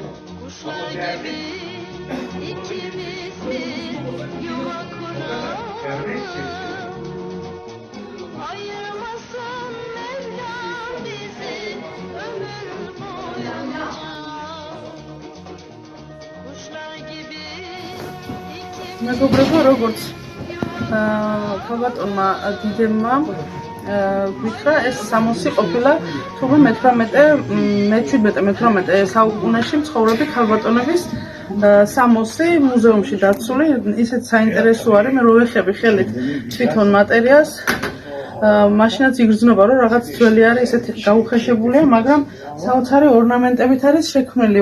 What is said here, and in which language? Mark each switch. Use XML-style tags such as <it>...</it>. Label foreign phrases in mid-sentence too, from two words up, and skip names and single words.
<tr>kuşlar gibi ikimiz yuva kuralım Dernek sesi. ayırmasın Mevlam bizi ömür boyunca kuşlar gibi ikimiz</tr> <ka>მეგობრებო, როგორც ქალბატონმა დიდებმა გითხრა, ეს სამოსი ყოფილა თურმე მე-17-18 საუკუნეში მცხოვრები ქალბატონების სამოსი მუზეუმში დაცული. ისეთ საინტერესო არის, მე რო ვეხები ხელით თვითონ მატერიალს, მაშინაც იგრძნობა, რომ რაღაც ძველი არის, ისეთი გაუხეშებულია, მაგრამ საოცარი ორნამენტებით არის შექმნილი.</ka>